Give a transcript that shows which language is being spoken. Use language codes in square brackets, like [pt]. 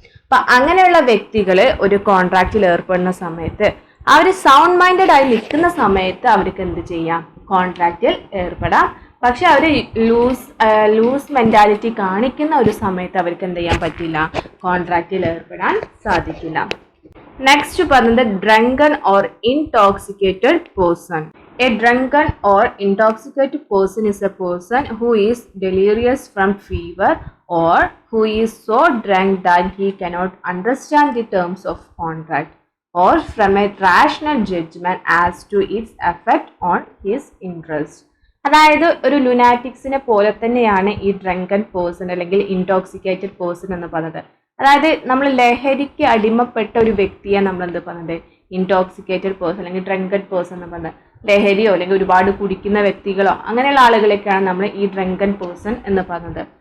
[ml] അപ്പൊ അങ്ങനെയുള്ള വ്യക്തികൾ ഒരു കോൺട്രാക്റ്റിൽ ഏർപ്പെടുന്ന സമയത്ത് അവർ സൗണ്ട് മൈൻഡഡ് ആയി നിൽക്കുന്ന സമയത്ത് അവർക്ക് എന്ത് ചെയ്യാം, കോൺട്രാക്റ്റിൽ ഏർപ്പെടാം. പക്ഷെ അവർ ലൂസ് മെന്റാലിറ്റി കാണിക്കുന്ന ഒരു സമയത്ത് അവർക്ക് എന്ത് ചെയ്യാൻ പറ്റില്ല, കോൺട്രാക്റ്റിൽ ഏർപ്പെടാൻ സാധിക്കില്ല. നെക്സ്റ്റ് പറഞ്ഞത് drunken or intoxicated person. [en] A drunken or intoxicated person is a person who is delirious from fever or who is so drunk that he cannot understand the terms of contract or from a rational judgment as to its effect on his interest. [ml] അതായത് ഒരു ലുനാറ്റിക്സിനെ പോലെ തന്നെയാണ് ഈ drunken person അല്ലെങ്കിൽ intoxicated person എന്ന് പറഞ്ഞത്. അതായത് നമ്മൾ ലഹരിക്ക് അടിമപ്പെട്ട ഒരു വ്യക്തിയെ നമ്മൾ എന്ത് പറഞ്ഞത്, ഇൻടോക്സിക്കേറ്റഡ് പേഴ്സൺ അല്ലെങ്കിൽ ഡ്രങ്കൻ പേഴ്സൺ എന്ന് പറഞ്ഞത്. ലഹരിയോ അല്ലെങ്കിൽ ഒരുപാട് കുടിക്കുന്ന വ്യക്തികളോ അങ്ങനെയുള്ള ആളുകളൊക്കെയാണ് നമ്മൾ ഈ ഡ്രങ്കൻ പേഴ്സൺ എന്ന് പറഞ്ഞത്.